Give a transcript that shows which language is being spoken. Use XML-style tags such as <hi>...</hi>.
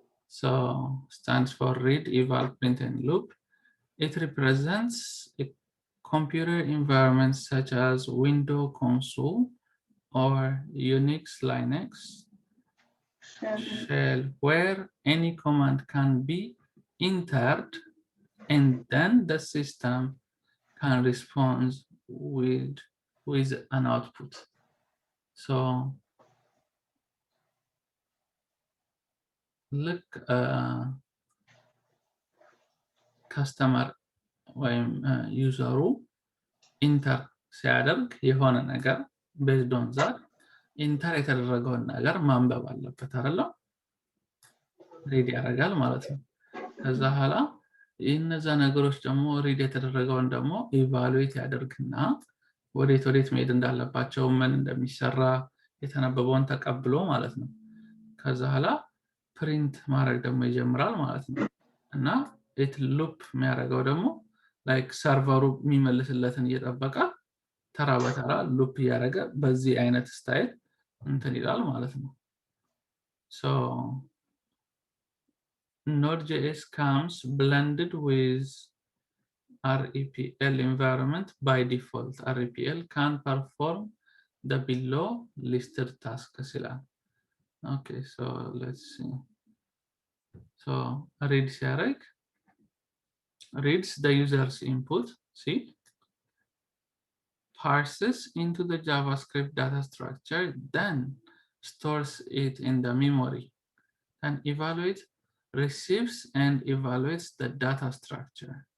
<en>So stands for read, eval, print and loop. It represents a computer environment such as Windows console or Unix, Linux shell where any command can be entered and then the system can respond with an output.</en> <am>So look customer ወይም ዩዘሩ ኢንተር ሲያደርግ የሆነ ነገር based on that ኢንተር የተደረገውን ነገር ማንበብ አለበት አይደል? ሪድ ያደርጋል ማለት ነው። ከዛ ኋላ እነዛ ነገሮች ደግሞ ሪድ የተደረገውን ደግሞ ኢቫሉዌት ያደርግና ወዴት መሄድ እንዳለባቸው ምን እንደሚሰራ የተነበበውን ተቀብሎ ማለት ነው። ከዛ ኋላ ፕሪንት ማድረግ ደግሞ ይጀምራል ማለት ነው። እና it loop የሚያደርገው ደግሞ like ሰርቨሩ የሚመልስለትን እየጠበቀ ተራ በተራ ሉፕ ያደረገ በዚህ አይነት ስታይል እንትን ይላል ማለት ነው።</am> <en>So Node.js comes blended with REPL environment by default. REPL can perform the below listed tasks. Okay, so let's see. So read ሲያደርግ reads the user's input, see, parses into the JavaScript data structure, then stores it in the memory, and receives and evaluates the data structure.</en>